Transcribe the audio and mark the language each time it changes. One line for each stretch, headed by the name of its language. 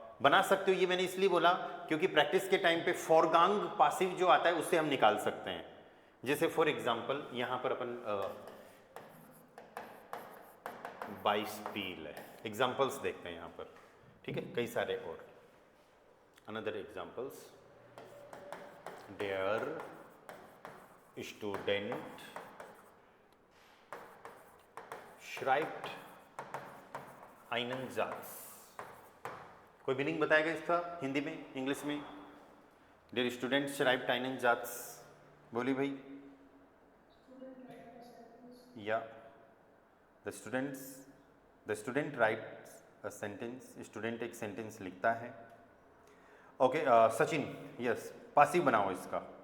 Hindi: बना सकते हो, ये मैंने इसलिए बोला क्योंकि प्रैक्टिस के टाइम पे फोरगांग पासिव जो आता है उससे हम निकाल सकते हैं। जैसे फॉर एग्जांपल यहाँ पर अपन बाइस्पील है, एग्जांपल्स देखते हैं यहाँ पर, ठीक है, कई सारे और another examples.
German: देयर स्टूडेंट schreibt einen Satz।
Hindi: कोई मीनिंग बताएगा इसका हिंदी में, इंग्लिश में?
German: Dear student schreibt einen Satz,
Hindi: बोली भाई।
English: या the student writes a sentence,
Hindi: student एक सेंटेंस लिखता है। ओके, सचिन, यस, पासिव बनाओ इसका।